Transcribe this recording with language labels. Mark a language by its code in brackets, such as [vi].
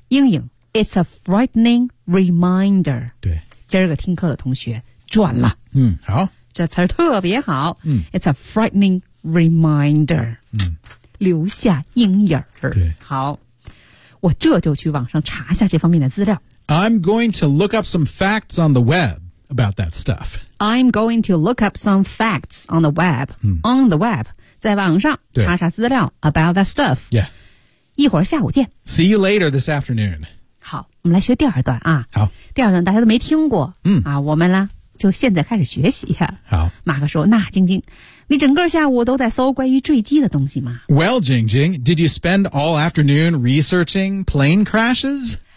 [en] 阴影 It's a frightening reminder. [zh] 对今儿个听课的同学赚了。好。这词儿特别好。 [en] It's a frightening reminder. [zh] 留下阴影。对。好。我这就去网上查一下这方面的资料。 [en] I'm going to look up some facts on the web. About that stuff. I'm going to look up some facts on the web.、On the web. [zh] 在网上查查资料 [en] about that stuff. Yeah. [zh] 一会儿下午见。 [en] See you later this afternoon. [zh] 好我们来学第二段啊。好。第二段大家都没听过。嗯。啊我们呢就现在开始学习。好。马克说那晶晶你整个下午都在搜关于坠机的东西吗 [en] Well, 晶晶 did you spend all afternoon researching plane crashes?